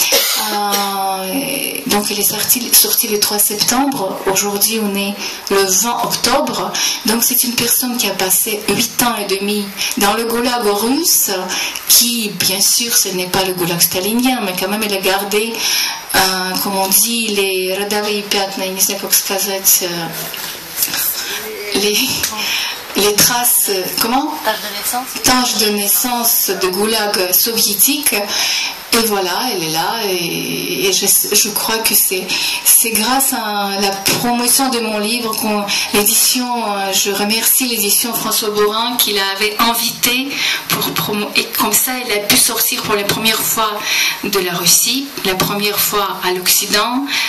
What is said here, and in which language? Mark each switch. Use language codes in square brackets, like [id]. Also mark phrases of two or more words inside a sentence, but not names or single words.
[fr] Donc elle est sortie le 3 septembre. Aujourd'hui, on est le 20 octobre. Donc c'est une personne qui a passé 8 ans et demi dans le goulag russe, qui, bien sûr, ce n'est pas le goulag stalinien, mais quand même, elle a gardé, comme on dit, les [ru] родовые пятна, не знаю как сказать, [fr] les traces, comment? Taches de naissance de goulag soviétique. Et voilà, elle est là, et je crois que c'est grâce à la promotion de mon livre, l'édition, je remercie l'édition François Borin qui l'avait invitée et comme ça elle a pu sortir pour la première fois de la Russie, la première fois à l'Occident.